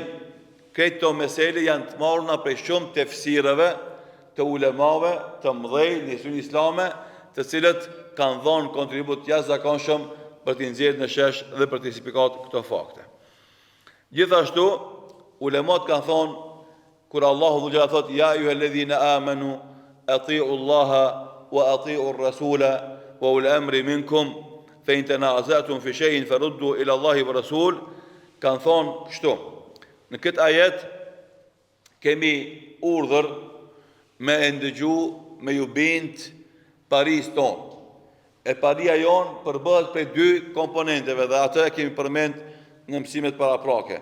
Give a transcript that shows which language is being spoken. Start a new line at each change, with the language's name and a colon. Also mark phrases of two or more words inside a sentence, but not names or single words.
Albanian: Këto mesele janë të marruna prej shumë tefsireve të ulemave të mëdhej në historinë islame, të cilët kanë dhënë kontribut jashtëzakonshëm për të nxjerrë në shesh dhe për të eksplikatuar këto fakte. Gjithashtu, ulemat kanë thonë, kur
Arabic: الله ذو الجلال
Albanian: thotë
Arabic: يا أيها الذين آمنوا أطيعوا الله وأطيعوا الرسول وأولي الأمر منكم فإن تنازعتم في شيء فردوه إلى الله ورسول,
Albanian: kanë thonë kështu. Në këtë ajet kemi urdhër me ndëgju, me ju bind paris tonë. E paria jonë përbëhet prej dy komponenteve dhe atë e kemi përmend në mësimet paraprake.